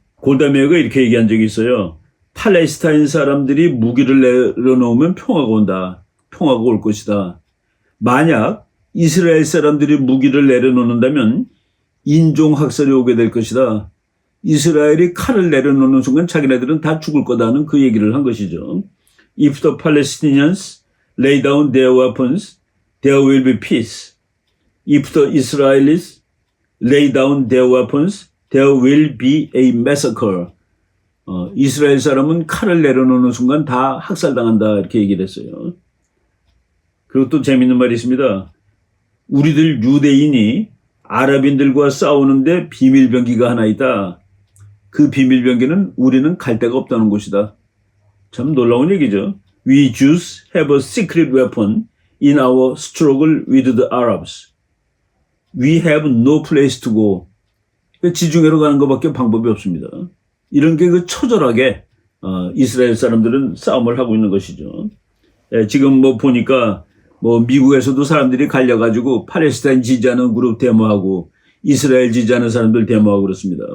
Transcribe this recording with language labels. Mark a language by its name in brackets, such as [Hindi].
[Korean] 골다 메이어가 이렇게 얘기한 적이 있어요. 팔레스타인 사람들이 무기를 내려놓으면 평화가 온다. 평화가 올 것이다. 만약 이스라엘 사람들이 무기를 내려놓는다면 인종학살이 오게 될 것이다. 이스라엘이 칼을 내려놓는 순간 자기네들은 다 죽을 거다는 그 얘기를 한 것이죠. [English] If the Palestinians lay down their weapons, there will be peace. If the Israelis lay down their weapons, there will be a massacre. [Korean] 이스라엘 사람은 칼을 내려놓는 순간 다 학살당한다 이렇게 얘기를 했어요. 그리고 또 재밌는 말이 있습니다. 우리들 유대인이 아랍인들과 싸우는데 비밀병기가 하나 있다. 그 비밀병기는 우리는 갈 데가 없다는 것이다. 참 놀라운 얘기죠. [English] We Jews have a secret weapon in our struggle with the Arabs. We have no place to go. [Korean] 지중해로 가는 것밖에 방법이 없습니다. 이런 게 처절하게 이스라엘 사람들은 싸움을 하고 있는 것이죠. 지금 보니까 미국에서도 사람들이 갈려가지고 팔레스타인 지지하는 그룹 데모하고 이스라엘 지지하는 사람들 데모하고 그렇습니다.